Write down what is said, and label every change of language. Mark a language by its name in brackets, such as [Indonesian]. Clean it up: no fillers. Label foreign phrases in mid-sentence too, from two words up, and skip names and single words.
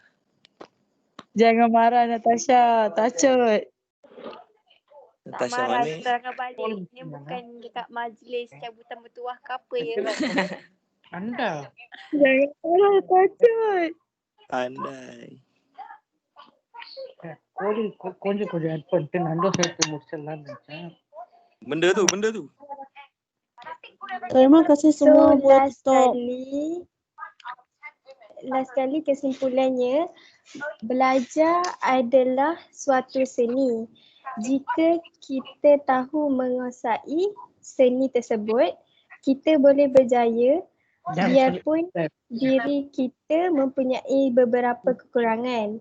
[Malay] Jangan marah Natasha, tacut. Tak Natasha marah, mana? terangkan balik. Ni bukan dekat majlis cabutan bertuah ke apa ya. Anda. Jangan marah, tacut. Pandai. [Tamil] கொஞ்சம் ஆட் பண்ணிட்டு நண்டோ சேர்த்து முடிச்சிடலாம்னு நினைச்சேன். [Malay] Benda tu. Terima kasih semua buat stop. Last kali kesimpulannya, belajar adalah suatu seni. Jika kita tahu menguasai seni tersebut, kita boleh berjaya biarpun diri kita mempunyai beberapa kekurangan.